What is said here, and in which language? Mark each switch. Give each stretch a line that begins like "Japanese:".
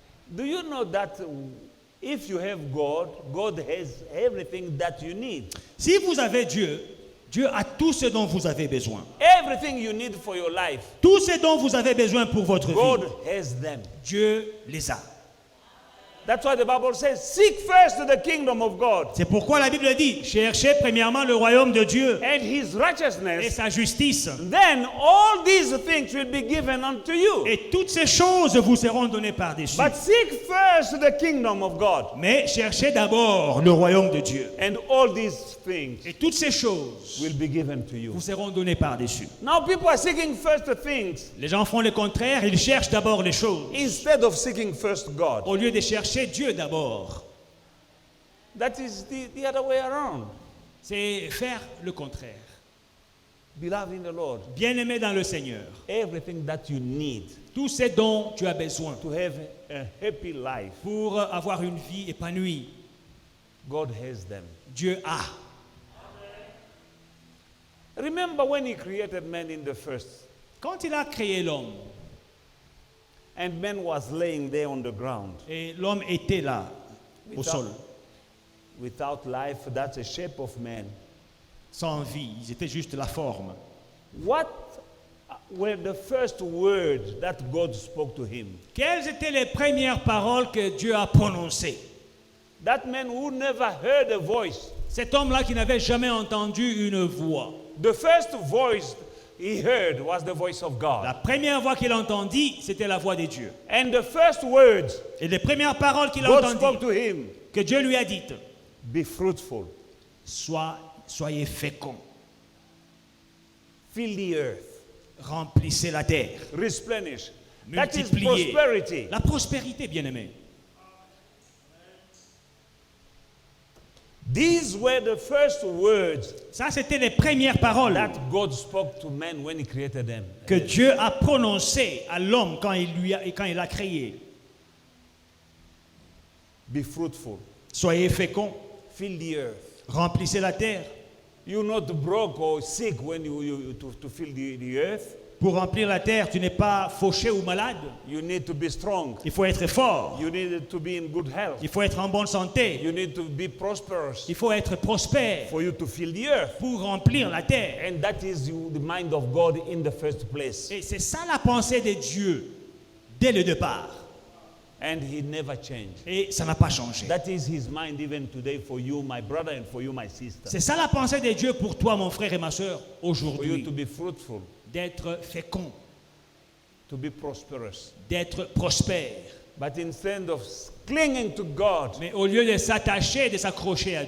English: Do you know that if you have God, God has everything that you need.
French: Si vous avez Dieu, Dieu a tout ce dont vous avez besoin.
English: Everything you need for your life.
French: Tout ce dont vous avez besoin pour votre
English: God
French: vie,
English: has them.
French: Dieu les a.
English: That's why the Bible says, seek first the kingdom of God
French: C'est pourquoi la Bible dit, cherchez premièrement le royaume de Dieu
English: and his
French: et
English: righteousness.
French: sa justice.
English: Then all these things will be given unto you.
French: Et toutes ces choses vous seront données par-dessus.
English: But seek first the kingdom of God.
French: Mais cherchez d'abord le royaume de Dieu.
English: And all these things
French: Et toutes ces choses
English: will be given to you.
French: vous seront données par-dessus.
English: Now people are seeking first the things
French: Les gens font le contraire, ils cherchent d'abord les choses.
English: instead of seeking first God.
French: Au lieu de chercher Dieu d'abord.
English: That is the other way around.
French: C'est faire le contraire.
English: Beloved in the Lord,
French: Bien-aimé dans le Seigneur,
English: everything that you need
French: tout ce dont tu as besoin
English: to have a happy life,
French: pour avoir une vie épanouie,
English: God has them.
French: Dieu a.
English: Remember when he created man in the first,
French: Quand il a créé l'homme,
English: and man was laying there on the ground
French: et l'homme était là, au sol,
English: without life, that's a shape of man.
French: sans vie, ils étaient juste la forme.
English: What were the first words that God spoke to him?
French: Quelles étaient les premières paroles que Dieu a prononcées?
English: That man who never heard a voice.
French: Cet homme-là qui n'avait jamais entendu une voix.
English: The first voice he heard was the voice of
French: La
English: God.
French: première voix qu'il entendit, c'était la voix de Dieu.
English: And the first words
French: Et les premières paroles qu'il a
English: God spoke
French: entendues,
English: to him,
French: que Dieu lui a dites,
English: be fruitful,
French: soyez féconds,
English: fill the earth,
French: remplissez la terre,
English: replenish. That is
French: multipliez.
English: prosperity.
French: La prospérité, bien-aimé.
English: These were the first words
French: Ça, c'était les premières paroles
English: that God spoke to men when he created them.
French: que Dieu a prononcées à l'homme quand il l'a créé.
English: Be fruitful,
French: Soyez féconds,
English: fill the earth.
French: remplissez la terre.
English: You're not broke or sick when to fill the earth.
French: Pour remplir la terre, tu n'es pas fauché ou malade.
English: You need to be strong.
French: Il faut être fort.
English: You need to be in good health.
French: Il faut être en bonne santé.
English: You need to be prosperous
French: Il faut être prospère
English: for you to fill the earth.
French: pour remplir la terre.
English: And that is the mind of God in the first place.
French: Et c'est ça la pensée de Dieu dès le départ.
English: And he never changed.
French: Et ça n'a pas changé.
English: That is his mind even today for you, my brother, and for you, my sister.
French: C'est ça la pensée de Dieu pour toi, mon frère et ma soeur,
English: For you
French: aujourd'hui.
English: to be fruitful,
French: D'être fécond,
English: to be prosperous.
French: d'être prospère.
English: But instead of clinging to God
French: Mais au lieu de s'attacher, de s'accrocher à